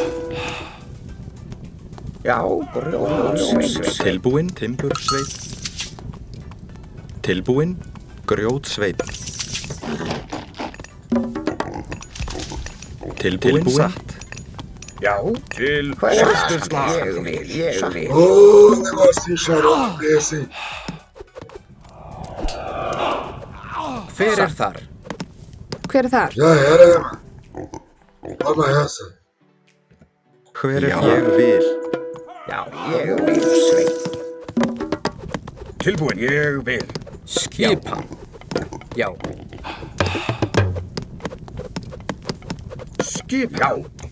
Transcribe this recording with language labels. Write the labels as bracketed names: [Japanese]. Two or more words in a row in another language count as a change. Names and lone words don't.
[Icelandic] Já, grjótsveit. Tilbúin. Timbursveit. Tilbúin. Grjótsveit. Tilbúin. Satt. Já, til Hver er orrustuslag. það? Ég vil. [Portuguese] Ô, negocinho xarope desse, hein? [Icelandic] Hver er þar? Hver er þar? [Portuguese] Já era, né, mano? Toma essa. [Icelandic] Hver er ég vil. Já, ég vil sveit. Tilbúin. Ég vil. Skipan. Já. Skipan. Já.